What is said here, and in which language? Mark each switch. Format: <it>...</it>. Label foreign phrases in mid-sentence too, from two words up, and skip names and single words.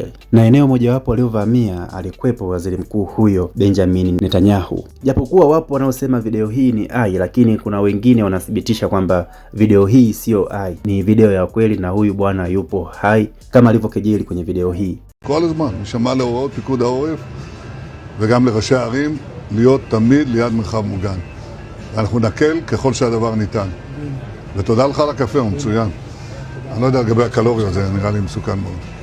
<sw>Na eneo mojawapo aliovamia alikuwepo waziri mkuu huyo Benjamin Netanyahu. Japokuwa wapo wanaosema video hii ni AI, lakini kuna wengine wanathibitisha kwamba video hii sio AI, ni video ya kweli na huyu bwana yupo hai kama alivyokejeli kwenye video hii.</sw> <he>כל הזמן, נשמע להוראות פיקוד העורף וגם לראשי הערים להיות תמיד ליד מרחב מוגן. אנחנו נקל ככל שהדבר ניתן. ותודה לך על הקפה, הוא מצוין. אני לא יודע לגבי הקלוריות, זה נראה לי מסוכן מאוד.</he>